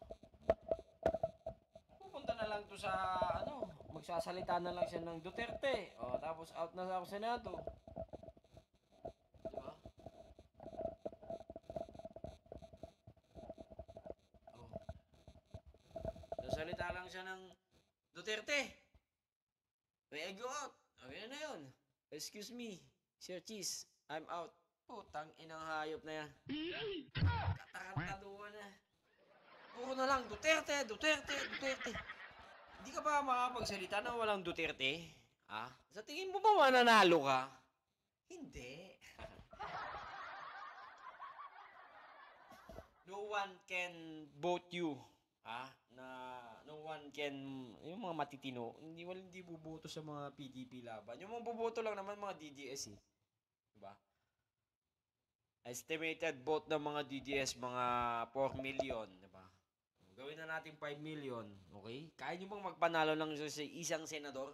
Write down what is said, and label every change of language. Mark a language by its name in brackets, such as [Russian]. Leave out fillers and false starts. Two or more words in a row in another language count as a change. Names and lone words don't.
[Filipino] Pupunta na lang to sa magsasalita na lang siya ng Duterte. O, tapos out na sa Senado. Diba? O. Sasalita lang siya ng Duterte. [English] May I go out. [Filipino] Okay na yun. [English] Excuse me, Sir Cheese. I'm out. [Filipino] Putang inang hayop na yan. Katarantaduan na. Puro na lang, Duterte. Hindi ka ba makapagsalita na walang Duterte? Ha? Sa tingin mo ba mananalo ka? Hindi. [English] No one can vote you. Ha? No one can, [Filipino] yung mga matitino, hindi buboto sa mga PDP laban. Yung mga buboto lang naman mga DDS eh. Diba? [English] Estimated vote [Filipino] ng mga DDS, mga 4 million. Diba? Gawin na natin 5 million. Okay? Kaya nyo bang magpanalo lang sa isang senador?